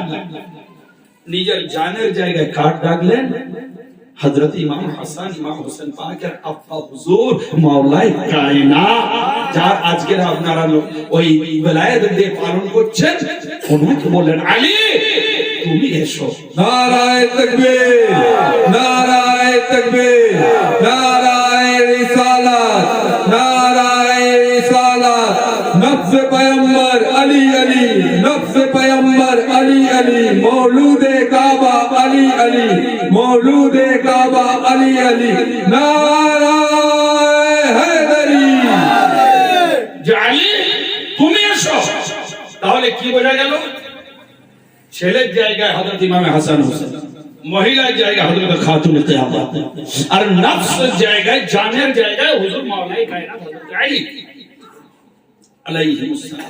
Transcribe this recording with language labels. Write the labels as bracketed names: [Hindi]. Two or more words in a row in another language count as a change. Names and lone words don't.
[Bangla] নিজের জানের জায়গায় কার ডাকলেন, হযরত ইমাম হাসান, ইমাম হোসেন পাকের আব্বা হুজুর [Urdu] مولائے کائنات, [Bangla] যার আজকের আপনারা ওই বেলায়েত ডে পালন করছেন, ওনাকে বললেন আলী তুমি এসো। [Urdu] نعرۂ تکبیر، نعرۂ تکبیر نعرۂ رسالت نعرۂ رسالت نفسِ پیغمبر علی علی نفسِ پیغمبر علی علی مولودِ کعبہ علی علی مولودِ کعبہ علی علی نعرۂ حیدری [Bangla] যে আলী তুমি এসো, তাহলে কি বোঝা গেল? ছেলের জায়গায় হযরত ইমাম হাসান হোসেন, মহিলার জায়গায় হযরত খাতুনে কিয়ামত, আর নফসের জায়গায় জানের জায়গায় হুজুর [Urdu] مولائے کائنات [Bangla] হযরত আলী [Arabic] عليه السلام.